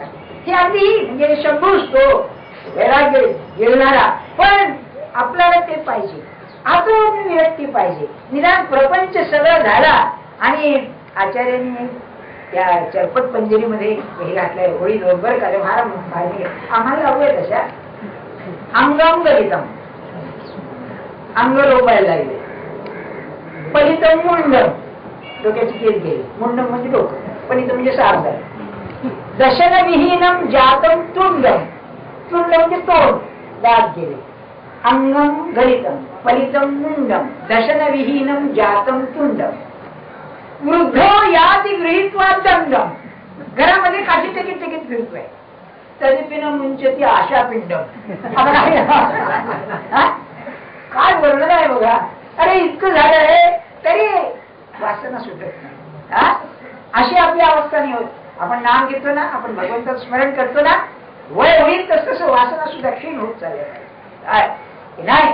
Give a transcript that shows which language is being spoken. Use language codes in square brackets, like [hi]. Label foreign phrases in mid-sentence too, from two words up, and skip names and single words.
[mr] हे अगदी म्हणजे शंभूच तो वैराग्य गिरणारा. पण आपल्याला ते पाहिजे, आतून विरक्ती पाहिजे. निदान प्रपंच सगळं झाला आणि आचार्यांनी त्या चरपट पंजरीमध्ये हे घातलंय होळी बरोबर का महाराज आम्हाला लागूया तशा [sa] अंगम गलितम, [mr] अंग रोपायला लागले. [sa] पलितम मुंडम, [mr] डोक्याची केस गेली, मुंडम म्हणजे डोकं, पलितम म्हणजे सार झालं. [sa] दशन विहीनम जातम तुंडम, [mr] तुंड म्हणजे तोंड, दात गेले. [sa] अंगम गलितम पलितम मुंडम दशन विहीनम जातम तुंडम वृद्धो याती गृहीत्वा दंडम. [mr] घरामध्ये काठी टेकीत टेकीत फिरतोय, तरीपिन [sa] मुंचती आशा पिंडम. [mr] काय वर्णन आहे बघा. अरे इतकं झालं आहे तरी वासना सुटत नाही. अशी आपली अवस्था नाही होत. आपण नाम घेतो ना, आपण भगवंताचं स्मरण करतो ना, वय होईल तस तसं वासना सुद्धा क्षीण होत चालले नाही.